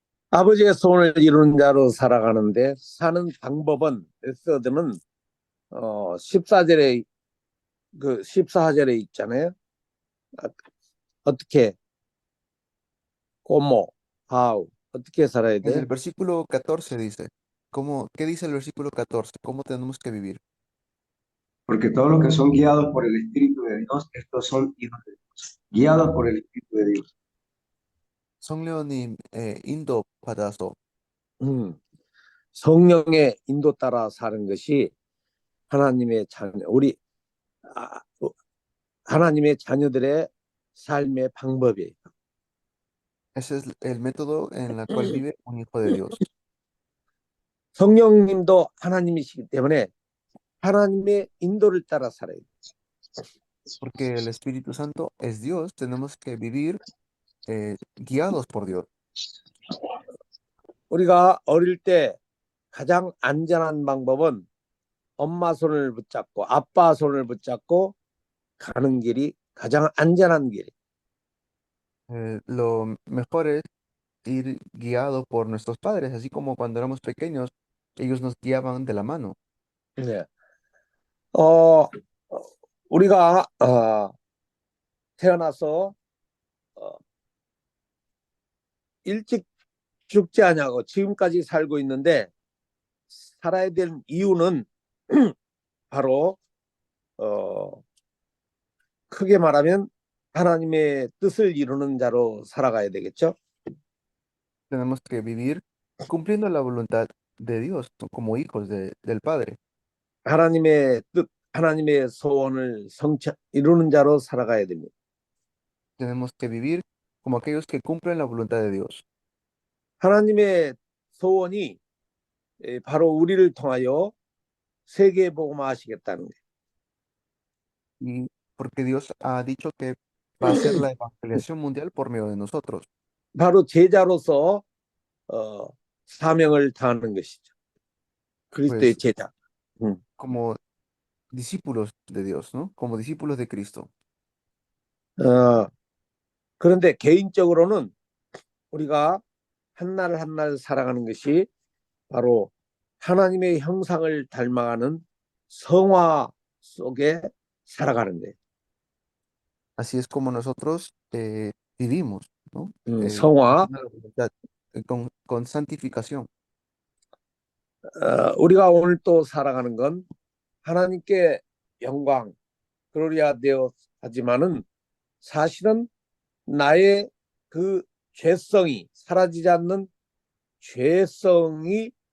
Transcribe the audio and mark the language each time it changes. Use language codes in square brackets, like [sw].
[ko] 아버지의 소원을 이루는 자로 살아가는데 사는 방법은 에스더는 14절에 그 14절에 있잖아요. 어떻게 como how 어떻게 살아야 [es] En el [ko] 돼? [es] versículo 14 dice, ¿qué dice el versículo 14? ¿Cómo tenemos que vivir? Porque todos los que son guiados por el Espíritu de Dios, estos son hijos de Dios, guiados por el Espíritu de Dios. [ko] 성령님 인도받아서 성령의 인도 따라 사는 것이 하나님의 자녀 하나님의 자녀들의 삶의 방법이에요. [es] ese es el método en el cual vive un hijo de Dios. [ko] 성령님도 하나님이시기 때문에 하나님의 인도를 따라 살아야 돼요. [es] Porque el Espíritu Santo es Dios, tenemos que vivir guiados por Dios. [ko] 우리가 어릴 때 가장 안전한 방법은 엄마 손을 붙잡고 아빠 손을 붙잡고 가는 길이 가장 안전한 길이에요. [es] Lo mejor es ir guiado por nuestros padres, así como cuando éramos pequeños, ellos nos guiaban de la mano. 네. [ko] 우리가 태어나서 일찍 죽지 않냐고 지금까지 살고 있는데 살아야 될 이유는 바로 크게 말하면 하나님의 뜻을 이루는 자로 살아가야 되겠죠. [es] Tenemos que vivir cumpliendo la voluntad de Dios, como hijos del Padre. [ko] 하나님의 뜻, 하나님의 소원을 이루는 자로 살아가야 됩니다. [es] Tenemos que vivir como aquellos que cumplen la voluntad de Dios. [ko] 하나님의 소원이 바로 우리를 통하여 세계 복음화하시겠다는 거예요. [es] Y porque Dios ha dicho que va a hacer la evangelización mundial por medio de nosotros. [ko] 바로 제자로서 사명을 다하는 것이죠. 그리스도의 [es] Pues, [ko] 제자. [es] como discípulos de Dios, ¿no? Como discípulos de Cristo. [ko] 그런데 개인적으로는 우리가 한 날 한 날 살아가는 것이 바로 하나님의 형상을 닮아가는 성화 속에 살아가는 거예요. [es] Así es como nosotros vivimos, ¿no? [ko] 성화, [es] Cumpliendo la voluntad, con santificación. [ko] 우리가 오늘 또 살아가는 건 하나님께 영광, gloria 되어 하지만은 사실은 나의 그 죄성이 사라지지 않는 죄성이